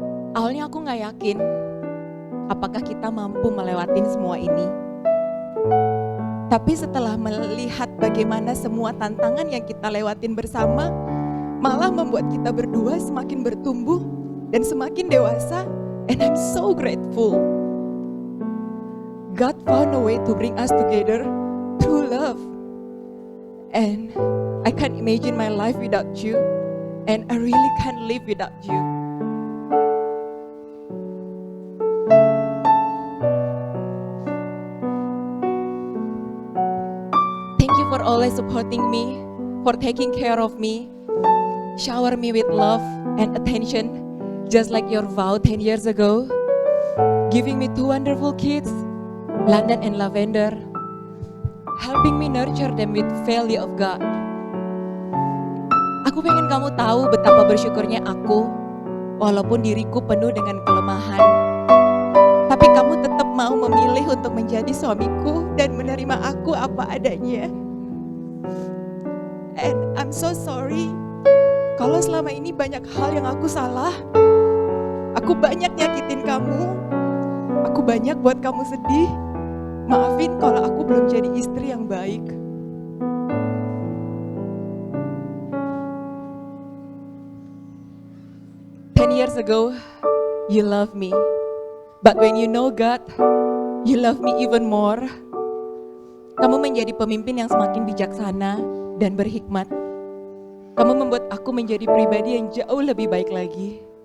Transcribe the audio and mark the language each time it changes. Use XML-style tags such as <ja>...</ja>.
<id>Awalnya aku gak yakin apakah kita mampu melewatin semua ini. Tapi setelah melihat bagaimana semua tantangan yang kita lewatin bersama malah membuat kita berdua semakin bertumbuh dan semakin dewasa.</id> <en>And I'm so grateful. God found a way to bring us together through love. And I can't imagine my life without you. And I really can't live without you. Thank you for always supporting me, for taking care of me, shower me with love and attention, just like your vow 10 years ago, giving me 2 wonderful kids, London and Lavender, helping me nurture them with value of God.</en> <id>Aku pengen kamu tahu betapa bersyukurnya aku, walaupun diriku penuh dengan kelemahan. Tapi kamu tetap mau memilih untuk menjadi suamiku dan menerima aku apa adanya.</id> <en>And I'm so sorry,</en> <id>kalau selama ini banyak hal yang aku salah. Aku banyak nyakitin kamu, aku banyak buat kamu sedih. Maafin kalau aku belum jadi istri yang baik.</id> <en>Years ago, you love me, but when you know God, you love me even more.</en> <id>Kamu menjadi pemimpin yang semakin bijaksana dan berhikmat. Kamu membuat aku menjadi pribadi yang jauh lebih baik lagi.</id>